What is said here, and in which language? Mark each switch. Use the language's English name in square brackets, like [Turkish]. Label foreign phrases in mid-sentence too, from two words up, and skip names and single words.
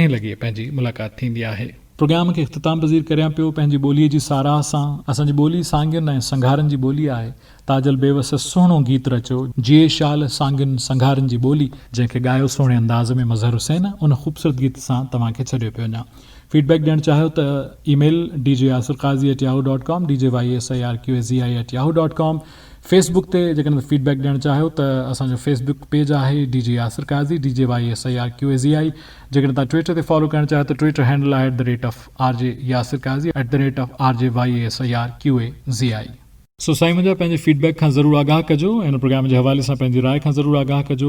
[Sindhi] लॻे पंहिंजी मुलाक़ात थींदी आहे प्रोग्राम खे इख़्तिताम पज़ीर करियां पियो पंहिंजी ॿोलीअ जी साराह सां असांजी ॿोली सांगियुनि ऐं संघारनि जी ॿोली आहे ताजल बेवस सुहिणो गीत रचियो जिए शाल सांगियुनि संघारनि जी ॿोली जंहिंखे ॻायो सुहिणे अंदाज़ में मज़हर हुसैन उन ख़ूबसूरत गीत सां तव्हांखे छॾियो पियो वञा फीडबैक ॾियणु चाहियो त ईमेल djasirqazi@yahoo.com djyasirqazi@yahoo.com फेसबुक ते जेकॾहिं फीडबैक ॾियणु चाहियो त असांजो फेसबुक पेज आहे DJ यासिर काज़ी DJYSIRQAZI। जेकॾहिं तव्हां ट्विटर ते फॉलो करणु चाहियो त ट्विटर हैंडल आहे @RJ यासिर काज़ी @RJYSIRQAZI। सो साईं मुंहिंजा पंहिंजे फीडबैक खां ज़रूरु आगाह कजो, हिन प्रोग्राम जे हवाले सां पंहिंजी राय खां ज़रूरु आगाह कजो।